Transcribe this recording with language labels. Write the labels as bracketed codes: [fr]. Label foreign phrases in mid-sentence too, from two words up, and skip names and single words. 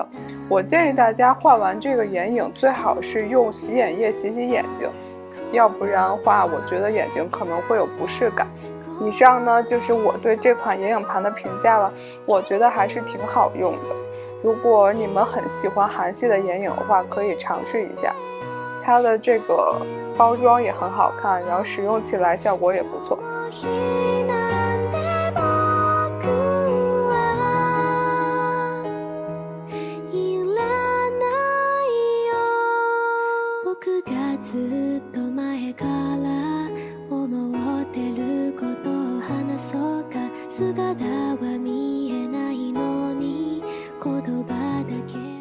[zh] 我建议大家画完这个眼影最好是用洗眼液洗洗眼睛，要不然的话我觉得眼睛可能会有不适感。以上呢就是我对这款眼影盘的评价了，我觉得还是挺好用的。如果你们很喜欢韩系的眼影的话，可以尝试一下。它的这个包装也很好看，然后使用起来效果也不错。 [ja] 僕がずっと前から思ってることを話そうか、姿は見えないのに言葉だけ